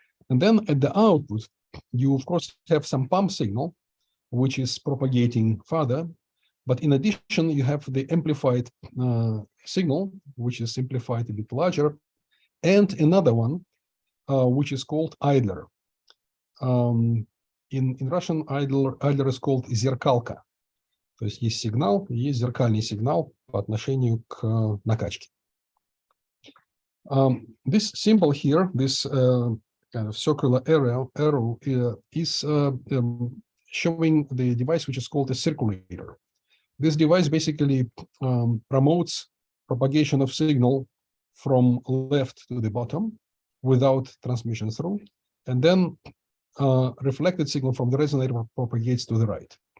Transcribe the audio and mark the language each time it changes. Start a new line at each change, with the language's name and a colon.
English: And then at the output, you of course have some pump signal, which is propagating further. But in addition, you have the amplified signal, which is simplified a bit larger, and another one, which is called idler. in Russian, idler is called зеркалка.
Russian: То есть есть сигнал, есть зеркальный сигнал по отношению к накачке.
English: This symbol here, this kind of circular arrow is showing the device which is called a circulator. This device basically promotes propagation of signal from left to the bottom without transmission through, and then reflected signal from the resonator propagates to the right.